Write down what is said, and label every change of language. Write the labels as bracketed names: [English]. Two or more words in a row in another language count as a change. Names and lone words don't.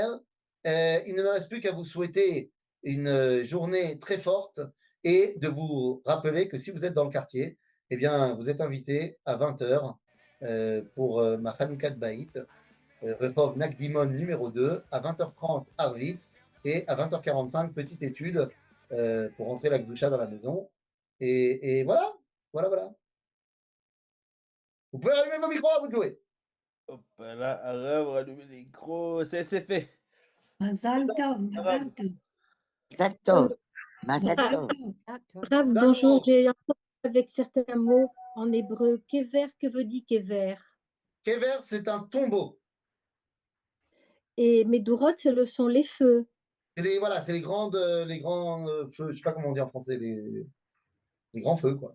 [French] Il ne me reste plus qu'à vous souhaiter une journée très forte et de vous rappeler que si vous êtes dans le quartier, eh bien, vous êtes invité à 20h pour ma [Hebrew] Hanoukat Baït, [French] Rehov Nakdimon numéro 2, à 20h30 Arvit et à 20h45 petite étude pour rentrer la Gdoucha dans la maison. Et voilà, voilà, voilà. Vous pouvez allumer vos micros à vous de jouer. Hop là, Arabe, rallumer les micros, c'est fait. [Hebrew] Mazal Tov, Mazal Tov. Mazal Tov. Mazal Mazal Tov. Tov. [French] Rav, bonjour, j'ai un problème avec certains mots en hébreu. Kever, que veut dire kever? Kever, c'est un tombeau. Et Medurot, ce sont les feux. Voilà, c'est les grands feux, je sais pas comment on dit en français, les grands feux, quoi.